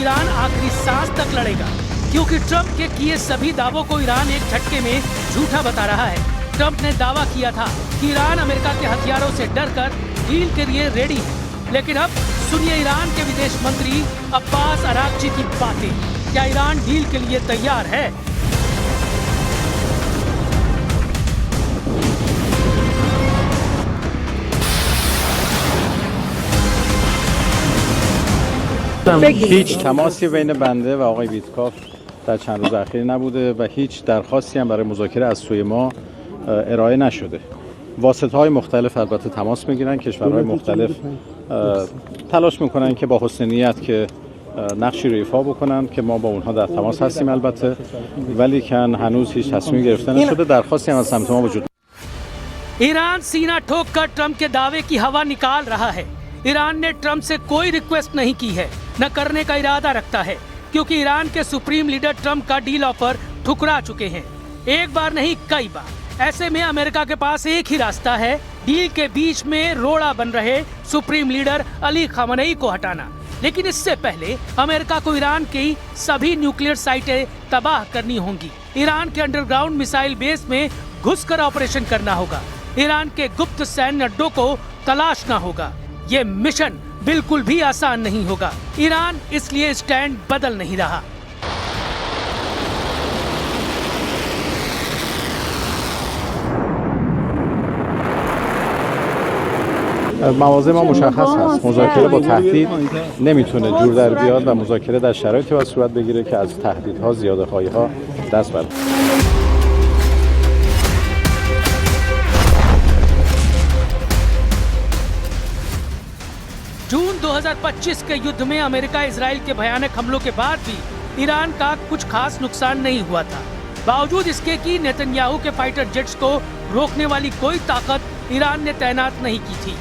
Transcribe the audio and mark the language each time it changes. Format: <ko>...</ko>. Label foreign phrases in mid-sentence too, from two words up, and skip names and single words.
<hi>ईरान आखिरी सांस तक लड़ेगा, क्योंकि ट्रंप के किए सभी दावों को ईरान एक झटके में झूठा बता रहा है। ट्रंप ने दावा किया था कि ईरान अमेरिका के हथियारों से डरकर डील के लिए रेडी है, लेकिन अब सुनिए ईरान के विदेश मंत्री अब्बास अरागची की बातें। क्या ईरान डील के लिए तैयार है?</hi> <fa>هیچ تماسی بین بنده و آقای ویتکاف در چند روز اخیر نبوده و هیچ درخواستی هم برای مذاکره از سوی ما ارائه نشده. واسطه‌های مختلف البته تماس میگیرن، کشورهای مختلف تلاش میکنن که با حسن نیت که نقشی رو ایفا بکنن که ما با اونها در تماس هستیم البته، ولی کن هنوز هیچ تصمیمی گرفته نشده. درخواستی هم از سمت ما وجود</fa> <hi>ईरान सीना ठोक कर ट्रंप के दावे की हवा निकाल रहा है। ईरान ने ट्रंप से कोई रिक्वेस्ट नहीं की है, न करने का इरादा रखता है, क्योंकि ईरान के</hi> <en>supreme leader</en> <hi>ट्रंप का</hi> <en>deal offer</en> <hi>ठुकरा चुके हैं, एक बार नहीं कई बार। ऐसे में अमेरिका के पास एक ही रास्ता है, डील के बीच में रोड़ा बन रहे</hi> <en>supreme leader</en> <hi>अली खामेनेई को हटाना। लेकिन इससे पहले अमेरिका को ईरान की सभी</hi> <en>nuclear sites</en> <hi>तबाह करनी होंगी। ईरान के</hi> <en>underground missile base</en> <hi>में घुसकर ऑपरेशन करना होगा। ईरान के गुप्त सैन्य अड्डों को तलाशना होगा। ये मिशन बिल्कुल भी आसान नहीं होगा। ईरान इसलिए स्टैंड बदल नहीं रहा।</hi> <fa>مواضع ما مشخص هست. مذاکره با تهدید نمیتونه جور در بیاد و مذاکره در شرایطی باید صورت بگیره که از تهدیدها، زیاده‌خواهی‌ها دست برداره.</fa> <hi>जून 2025 के युद्ध में अमेरिका इजराइल के भयानक हमलों के बाद भी ईरान का कुछ खास नुकसान नहीं हुआ था। बावजूद इसके कि नेतन्याहू के फाइटर जेट्स को रोकने वाली कोई ताकत ईरान ने तैनात नहीं की थी।</hi>